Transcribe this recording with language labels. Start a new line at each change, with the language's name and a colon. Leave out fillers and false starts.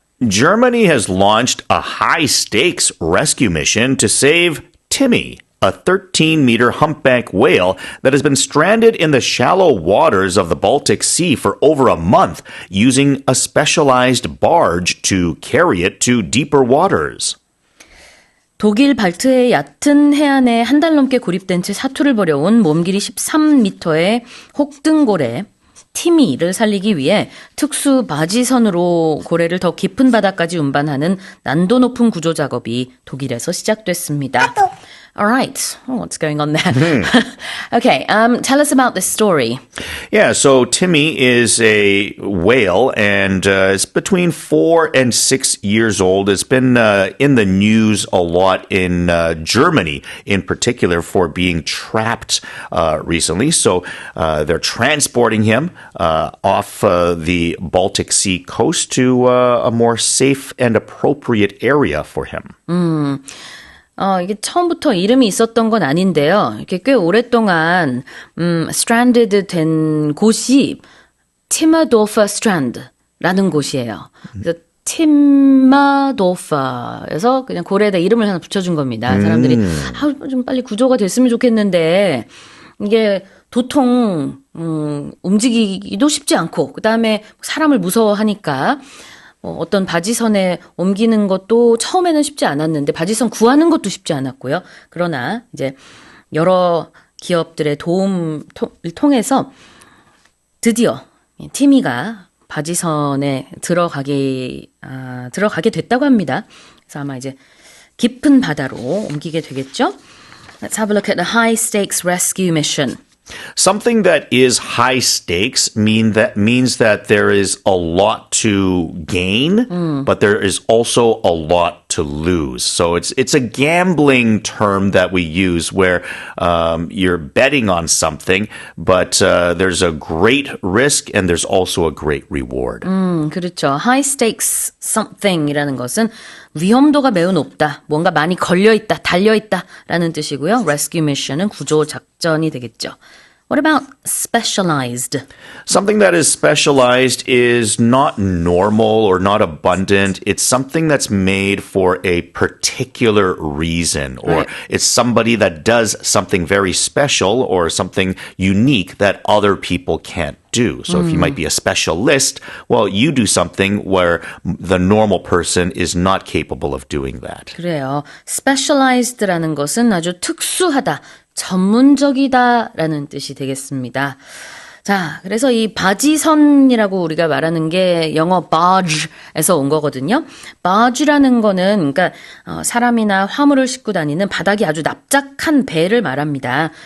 English: Germany has launched a high-stakes rescue mission to save Timmy, a 13-meter humpback whale that has been stranded in the shallow waters of the Baltic Sea for over a month, using a specialized barge to carry it to deeper waters.
Korean: 독일 발트해 얕은 해안에 한 달 넘게 고립된 채 사투를 벌여온 몸길이 13m의 혹등고래 티미를 살리기 위해 특수 바지선으로 고래를 더 깊은 바다까지 운반하는 난도 높은 구조 작업이 독일에서 시작됐습니다.
English: All right. Oh, what's going on there? Okay, tell us about this story. Yeah, so Timmy is a whale and is between 4 and 6 years old. It's been in the news a lot in Germany in particular for being trapped recently. So they're transporting him off the Baltic Sea coast to a more safe and appropriate area for him.
Korean: 이게 처음부터 이름이 있었던 건 아닌데요. 이렇게 꽤 오랫동안, stranded 된 곳이 티마도퍼 스트랜드라는 곳이에요. 그래서 티마도퍼에서 그냥 고래에다 이름을 하나 붙여준 겁니다. 사람들이, 좀 빨리 구조가 됐으면 좋겠는데, 이게 도통, 움직이기도 쉽지 않고, 그 다음에 사람을 무서워하니까, 어떤 바지선에 옮기는 것도 처음에는 쉽지 않았는데 바지선 구하는 것도 쉽지 않았고요. 그러나 이제 여러 기업들의 도움을 통해서 드디어 티미가 바지선에 들어가게 됐다고 합니다. 그래서 아마 이제 깊은 바다로 옮기게 되겠죠.
English: Let's have a look at the high stakes rescue mission. Something that is high stakes means that there is a lot to gain, but there is also a lot to lose. So it's a gambling term that we use where you're betting on something, but there's a great risk and there's also a great reward.
Korean: 그렇죠. High stakes something이라는 것은 위험도가 매우 높다. 뭔가 많이 걸려있다, 달려있다라는 뜻이고요. Rescue mission은 구조 작전이 되겠죠.
English: What about specialized? Something that is specialized is not normal or not abundant. It's something that's made for a particular reason, or it's somebody that does something very special or something unique that other people can't do. So if you might be a specialist, well, you do something where the normal person is not capable of doing that.
Korean: 그래요. specialized라는 것은 아주 특수하다, 전문적이다라는 뜻이 되겠습니다. 자, 그래서 이 바지선이라고 우리가 말하는 게 영어 barge에서 온 거거든요. barge라는 거는 그러니까 사람이나 화물을 싣고 다니는 바닥이 아주 납작한 배를 말합니다.